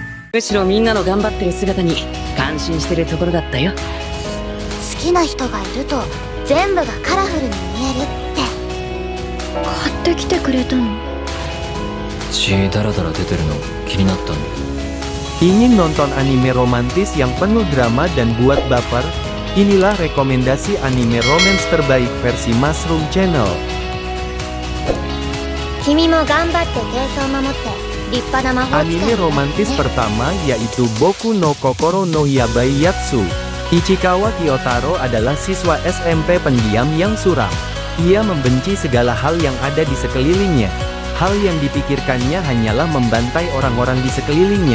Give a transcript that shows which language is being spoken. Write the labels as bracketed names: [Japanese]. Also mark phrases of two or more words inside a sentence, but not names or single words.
[Japanese] むしろみんなの頑張ってる姿に感心してるところだったよ。好きな人がいると全部がカラフルに見えるって買ってきてくれたの。血ダラダラ出てるの気になったんだ。 [Indonesian] Ingin nonton anime romantis yang penuh drama dan buat baper? Inilah rekomendasi anime romance terbaik versi Mushroom Channel. [Japanese] 君も頑張って低層を守って立派な魔法使いになってね。 [Indonesian] Anime romantis pertama yaitu Boku no Kokoro no Yabai Yatsu. Ichikawa Kyotaro adalah siswa SMP pendiam yang suram. Ia membenci segala hal yang ada di sekelilingnya. Hal yang dipikirkannya hanyalah membantai orang-orang di sekelilingnya.